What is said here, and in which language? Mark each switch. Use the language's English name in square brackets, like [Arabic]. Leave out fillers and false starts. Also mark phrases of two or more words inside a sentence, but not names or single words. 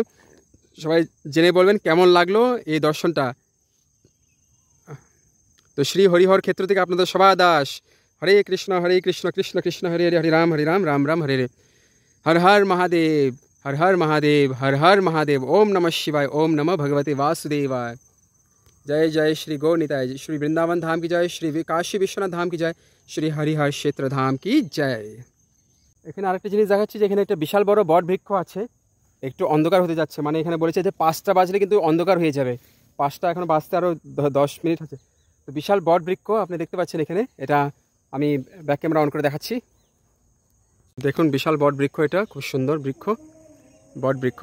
[Bangla] সবাই জেনে বলবেন কেমন লাগলো এই দর্শনটা। তো শ্রী হরিহর ক্ষেত্র থেকে আপনাদের সবাই দাস। [Sanskrit] হরে কৃষ্ণ কৃষ্ণ কৃষ্ণ হরে হরে, হরে রাম রাম রাম হরে হরে। হর হর মহাদেব, হর হর মহাদেব, হর হর মহাদেব। ওম নমঃ শিवाय, ओम नमः भगवते वासुदेवाय। [Hindi] जय जय श्री गौरनिताय, श्री वृंदावन धाम की जय, श्री काशी विश्वनाथ धाम की जय, श्री हरिहर क्षेत्र धाम की जय। [Bangla] এখানে আরেকটা জিনিস দেখাচ্ছি যে এখানে একটা বিশাল বড় বট বৃক্ষ আছে, একটু অন্ধকার হতে যাচ্ছে। মানে এখানে বলেছে যে 5টা বাজলে কিন্তু অন্ধকার হয়ে যাবে, 5টা এখন বাজতে আরও 10 মিনিট আছে। তো বিশাল বট বৃক্ষ আপনি দেখতে পাচ্ছেন এখানে, এটা আমি ব্যাক ক্যামেরা অন করে দেখাচ্ছি। দেখুন বিশাল বট বৃক্ষ, এটা খুব সুন্দর বৃক্ষ, বট বৃক্ষ।